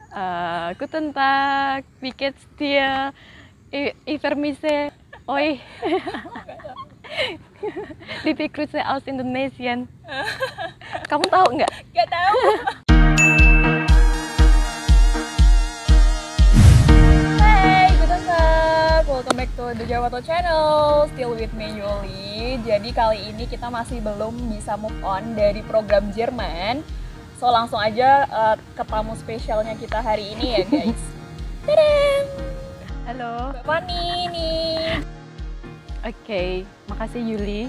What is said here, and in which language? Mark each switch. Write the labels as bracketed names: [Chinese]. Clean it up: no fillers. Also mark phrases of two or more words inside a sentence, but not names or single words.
[German] Guten Tag, wie geht's dir? Ich vermisse euch. Liebe Grüße aus Indonesien. [Indonesian] Kamu tahu nggak? Gak tahu. Hai, [German] guten Tag. [English] Welcome back to the Jawato channel. Still with me Yuli. [Indonesian] Jadi kali ini kita masih belum bisa [English] move on [Indonesian] dari program Jerman. So langsung aja ke tamu spesialnya kita hari ini ya guys. Tadam! Halo. Mbak Fani nih. Oke, makasih Yuli.